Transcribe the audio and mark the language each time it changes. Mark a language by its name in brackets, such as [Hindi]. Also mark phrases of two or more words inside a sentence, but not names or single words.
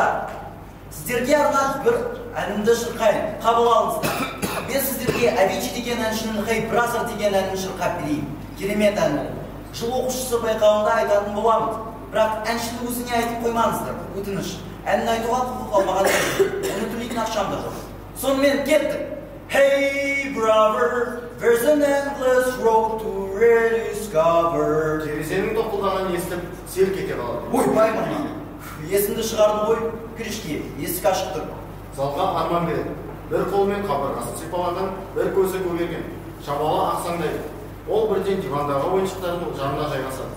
[Kazakh] Сіздерге арнап бір әнімді шырқайын, қабыл алыңыздар. Мен сіздерге Авичи деген әншінің Hey Brother деген әнін шырқап берейін. Керемет ән ол. Жыл оқушысы байқауында айтатын боламын. Бірақ әншінің өзіне айтып қоймаңыздар, өтініш. Әнін айтуға құқық алмағандар, оны төлейтін ақшам да жоқ. Сонымен кеттік. [English] Hey brother, there's an endless road to rediscover. [Kazakh] Терезенің тоқылдағанын естіп, селк ете қалады. Ойбай мама, есімді шығардың ғой, кірішке, есік ашық тұр. Залға Арман береді. Бір қолмен қабырғасын сипалаған, бір көзі көгерген. Шабалы ақсаңдайды. Ол бірден дивандағы ойыншықтардың жанына жайғасады.